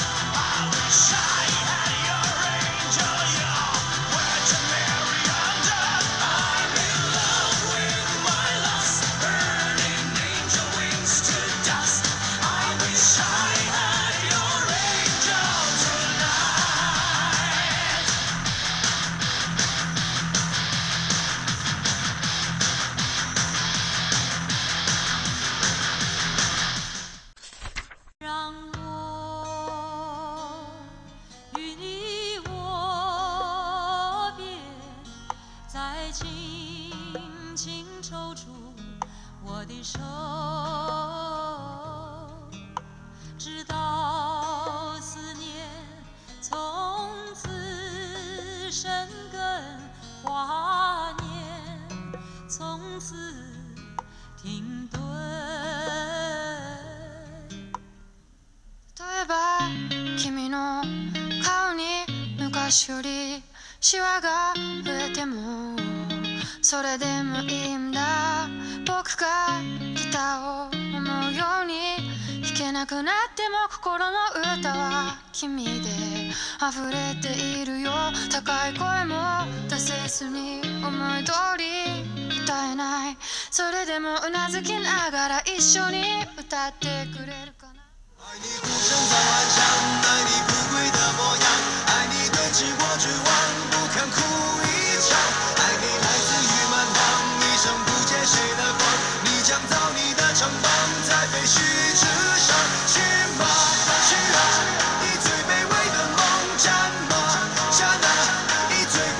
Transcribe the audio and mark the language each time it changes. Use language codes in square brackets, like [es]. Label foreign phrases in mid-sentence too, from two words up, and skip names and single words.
[en] I wish I had your angel, your Virgin Mary under. I'm in love with my lust, burning angel wings to dust. I wish I had your angel tonight. [zh] 让我与你握别，再轻轻抽出我的手，直到思念从此生根，华年从此停顿。 [ja] 例えば君の顔に昔よりシワが増えてもそれでもいいんだ。僕がギターを思うように弾けなくなっても心の歌は君で溢れているよ。高い声も出せずに思い通り歌えない。それでもうなずきながら一緒に歌ってくれるかな。 [zh] 爱你孤身在幻想，爱你不跪的模样，爱你对峙过绝望，不肯哭一场，爱你来自于蛮荒，一生不解谁的谎，你将造你的城邦，在废墟之上，去吧，去啊，以最卑微的梦战吗？下那以最